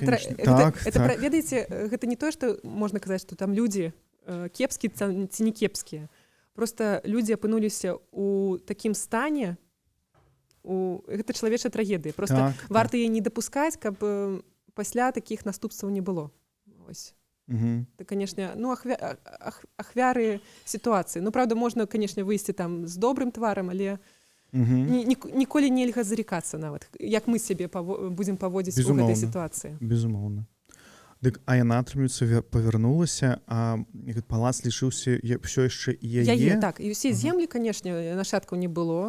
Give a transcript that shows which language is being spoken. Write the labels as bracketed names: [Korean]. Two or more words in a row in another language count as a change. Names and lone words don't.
[Belarusian] Ведаеце, гэта не тое, што можна казаць, што там людзі кепскія ці не кепскія. Проста людзі апынуліся ў такім стане, гэта чалавечая трагедыя. Проста варта яе не дапускаць, каб пасля такіх наступстваў не было. Ось. [Russian] Это, конечно, ну, ахвяры ситуации. Ну, правда, можно, конечно, [Belarusian] выйсці там з добрым тварам, але ніколі нельга зарекацца нават, як мы сябе будзем паводзіць у гэтай сітуацыі. Безумоўна. Дык, а яна, атрымліваецца, павярнулася, а палац лишыўся ўсё яшчэ яе? Так, і ўсе землі, конечно, нашаткаў не было.